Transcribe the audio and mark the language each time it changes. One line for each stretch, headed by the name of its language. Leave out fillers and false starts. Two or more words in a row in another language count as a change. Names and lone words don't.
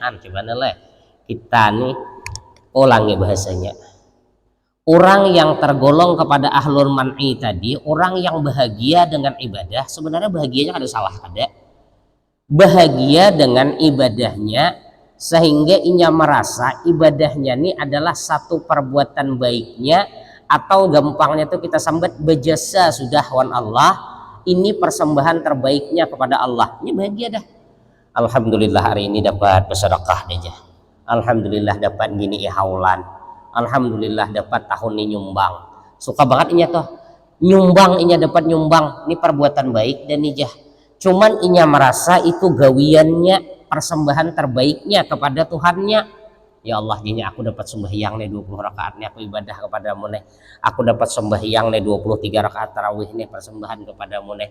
Banjar: Gimana lah kita nih ulangi bahasanya, orang yang tergolong kepada
Arabic: أهل المنع
Banjar: tadi, orang yang bahagia dengan ibadah, sebenarnya bahagianya ada salah kada, bahagia dengan ibadahnya sehingga inya merasa ibadahnya ini adalah satu perbuatan baiknya, atau gampangnya tuh kita sambat berjasa sudah wan Allah, ini persembahan terbaiknya kepada Allah. Ini bahagia dah. Alhamdulillah hari ini dapat bersedekah aja. Alhamdulillah dapat gini ihaulan. Alhamdulillah dapat tahun ini nyumbang. Suka banget inya tuh nyumbang, inya dapat nyumbang. Ini perbuatan baik dan ijah. Cuman inya merasa itu gawiannya, persembahan terbaiknya kepada Tuhannya.
Arabic: يا الله,
Banjar: ini aku dapat sembahyang nih 20 rakaat nih, aku ibadah kepadamu nih. Aku dapat sembahyang nih 23 rakaat tarawih nih, persembahan kepadamu nih.